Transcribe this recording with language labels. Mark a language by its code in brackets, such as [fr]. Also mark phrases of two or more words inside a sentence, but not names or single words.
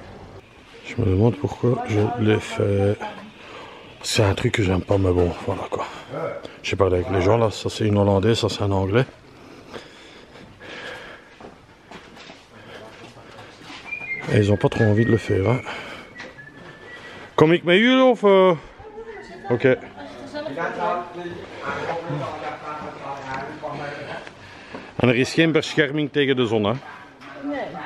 [fr] Je me demande pourquoi je l'ai fait. C'est un truc que j'aime pas mais bon voilà quoi. J'ai parlé avec les gens là, ça c'est une hollandaise, ça c'est un anglais. Et ils ont pas trop envie de le faire. Hein. [nl] Kom ik met jullie of... Oké. En er is geen bescherming tegen de zon, hè? Nee.